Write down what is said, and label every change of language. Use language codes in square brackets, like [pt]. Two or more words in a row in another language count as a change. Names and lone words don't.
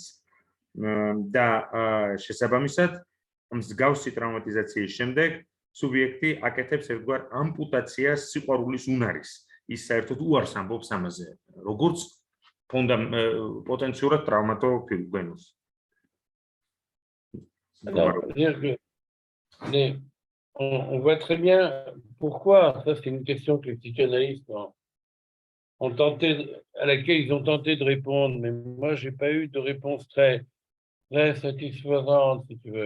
[ka] და შესაბამისად, მსგავსი ტრაუმატიზაციის შემდეგ სუბიექტი აკეთებს ერთგვარ ამპუტაციას სიყვარულის უნარის. ის საერთოდ უარს ამბობს ამაზე, როგორც პოტენციურად ტრავმატოგენულს. [fr] On voit très bien pourquoi, ça c'est une question que les psychanalystes à laquelle ils ont tenté de répondre, mais moi j'ai pas eu de réponse très satisfaisante, si tu veux.